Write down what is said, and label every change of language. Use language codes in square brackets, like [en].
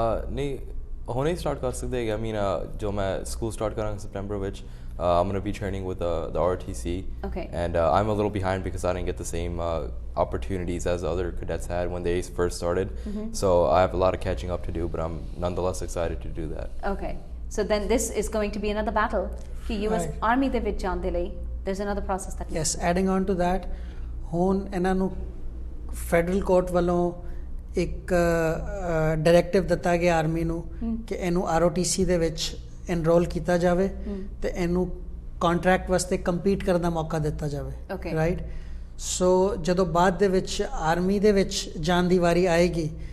[pa] ਨਹੀਂ ਹੁਣੇ ਹੀ ਸਟਾਰਟ ਕਰ ਸਕਦੇ ਹੈਗੇ I mean ਜੋ ਮੈਂ ਸਕੂਲ ਸਟਾਰਟ ਕਰਾਂਗਾ ਸਪਟੈਂਬਰ ਵਿੱਚ [en] I'm going to be training with the ROTC okay and I'm a little behind because I didn't get the same opportunities as other cadets had when they first started so I have a lot of catching up to do but I'm nonetheless excited to do that okay so then this is going to be another battle [pa] ਕਿ US Army ਦੇ ਵਿੱਚ ਜਾਣ ਦੇ ਲਈ [en] there's another process that yes adding on to that [pa] ਹੁਣ ਇਹਨਾਂ ਨੂੰ federal court ਵੱਲੋਂ ਇੱਕ ਡਾਇਰੈਕਟਿਵ ਦਿੱਤਾ ਗਿਆ ਆਰਮੀ ਨੂੰ ਕਿ ਇਹਨੂੰ ROTC ਦੇ ਵਿੱਚ ਐਨਰੋਲ ਕੀਤਾ ਜਾਵੇ ਤੇ ਇਹਨੂੰ ਕੰਟਰੈਕਟ ਵਾਸਤੇ ਕੰਪੀਟ ਕਰਨ ਦਾ ਮੌਕਾ ਦਿੱਤਾ ਜਾਵੇ ਰਾਈਟ ਸੋ ਜਦੋਂ ਬਾਅਦ ਦੇ ਵਿੱਚ ਆਰਮੀ ਦੇ ਵਿੱਚ ਜਾਣ ਦੀ ਵਾਰੀ ਆਏਗੀ